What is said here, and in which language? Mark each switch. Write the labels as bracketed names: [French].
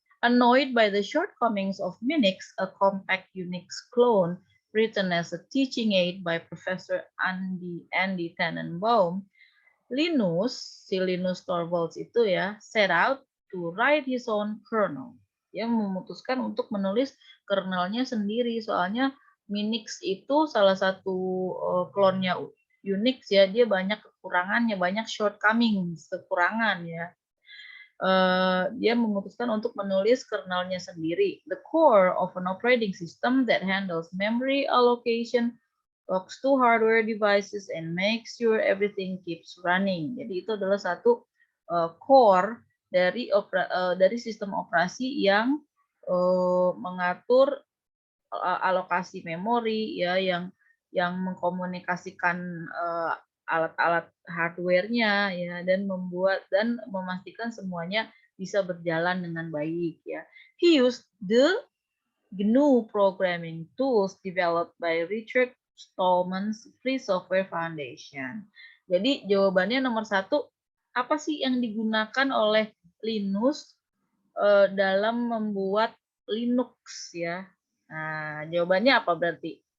[English] Annoyed by the shortcomings of Minix, a compact Unix clone written as a teaching aid by Professor Andy Tannenbaum, Linus Torvalds [Indonesian] itu ya, [English] set out to write his own kernel. [Indonesian] Dia memutuskan untuk menulis kernelnya sendiri, soalnya Minix itu salah satu klonnya Unix ya, dia banyak kekurangannya, banyak shortcomings, kekurangan ya. Dia memutuskan untuk menulis kernelnya sendiri. [English] The core of an operating system that handles memory allocation, talks to hardware devices, and makes sure everything keeps running. [Indonesian] Jadi itu adalah satu core dari sistem operasi yang mengatur alokasi memori ya, yang mengkomunikasikan alat-alat hardware-nya ya, dan memastikan semuanya bisa berjalan dengan baik ya. [English] He used the GNU programming tools developed by Richard Stallman's Free Software Foundation. [Indonesian] Jadi jawabannya nomor 1, apa sih yang digunakan oleh Linus dalam membuat Linux ya? Nah, jawabannya apa berarti?